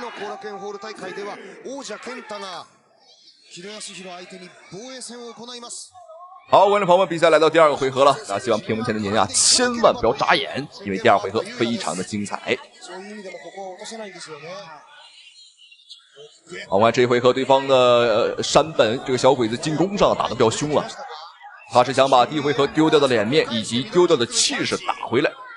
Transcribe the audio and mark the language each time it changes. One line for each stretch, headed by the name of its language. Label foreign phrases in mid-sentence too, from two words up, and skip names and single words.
Japanese: の後楽園ホール大会では王者健太が広安弘相手に防衛戦を行います。
Chinese: 好，观众朋友们，比赛来到第2个回合了。希望屏幕前的您千万不要眨眼，因为第2回合非常的精彩。好，我看这一回合对方的山本这个小鬼子进攻上打得比较凶了，他是想把第一回合丢掉的脸面以及丢掉的气势打回来。